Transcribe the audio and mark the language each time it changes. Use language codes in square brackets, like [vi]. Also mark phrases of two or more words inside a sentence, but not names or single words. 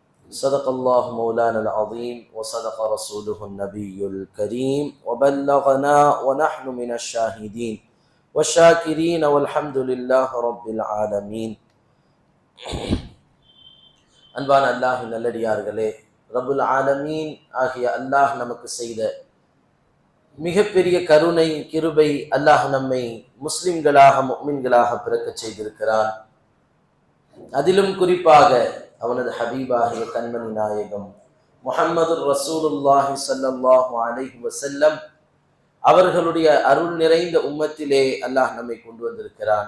[ar] صدق الله مولانا العظيم وصدق رسوله النبي الكريم وبلغنا ونحن من الشاهدين والشاكرين والحمد لله رب العالمين. [ta] அன்பான அல்லாஹ்வின் நல்லடியார்களே, [ar] رب العالمين [ta] ஆகிய அல்லாஹ் நமக்கு செய்த மிகப்பெரிய கருணை கிருபை, அல்லாஹ் நம்மை முஸ்லிம்களாக முஃமின்களாக பிறக்க செய்திருக்கிறான். அதிலும் குறிப்பாக அவனது ஹபீபாகிய கண்மணி நாயகம் முஹம்மது [ar] رسول الله صلى الله عليه وسلم [ta] அவர்களுடைய அருள் நிறைந்த உம்மத்திலே அல்லாஹ் நம்மை கொண்டு வந்திருக்கிறான்.